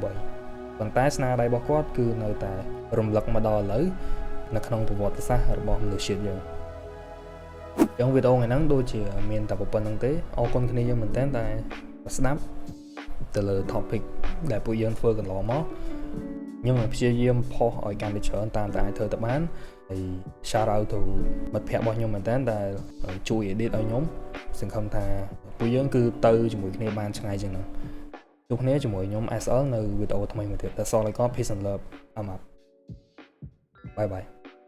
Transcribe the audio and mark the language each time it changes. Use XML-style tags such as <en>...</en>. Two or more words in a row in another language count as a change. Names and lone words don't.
<km>ប៉ុន្តែស្នាដៃរបស់គាត់គឺនៅតែរំលឹកមកដល់ឥឡូវនៅក្នុងប្រវត្តិសាស្ត្ររបស់មនុស្សជាតិយើងអញ្ចឹងវីដេអូថ្ងៃហ្នឹង ដូចជាមានតែប៉ុណ្្នឹងទេអរគុណគ្នាយើងមែនតើតែស្ដាប់ទៅលើ topic ដែលពួកយើងធ្វើកន្លងមកខ្ញុំនឹងព្យាយាមផុសឲ្យកាន់តែច្រើនតាមតែអាចធ្វើទៅបានហើយ</km> <en>shout out</en> <km>ទៅមិត្តភ័ក្តិរបស់ខ្ញុំមែនតើដែលជួយ edit ឲ្យខ្ញុំសង្ឃឹមថាពួកយើងគឺទៅជាមួយគ្នាបានឆ្ងាយជាងហ្នឹងជួបគ្នាជាមួយខ្ញុំ SL នៅវីដេអូថ្មីមួយទៀត</km> <en>That's all I got. Peace and love. I'm up. Bye bye.</en>